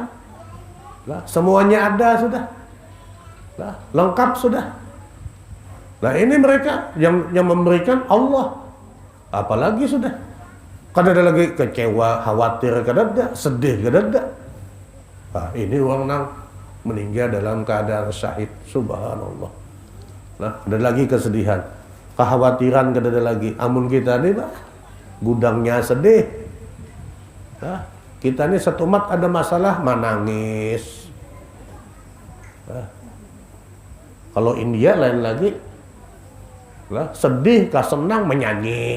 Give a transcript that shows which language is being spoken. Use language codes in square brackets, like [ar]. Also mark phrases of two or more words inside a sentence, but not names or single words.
[bjn] Nah, semuanya ada sudah. Nah, lengkap sudah. [id] Nah ini mereka yang memberikan Allah. Apalagi sudah. [bjn] Kada ada lagi kecewa, khawatir, kada ada, sedih, kada ada. Nah, ini orang nang meninggal dalam keadaan syahid, subhanallah. Nah, ada lagi kesedihan, kekhawatiran kada ada lagi. Amun kita ini, gudangnya sedih. Nah, kita ini satu umat ada masalah, menangis. [id] Nah, kalau India lain lagi, nah, sedih, senang, menyanyi.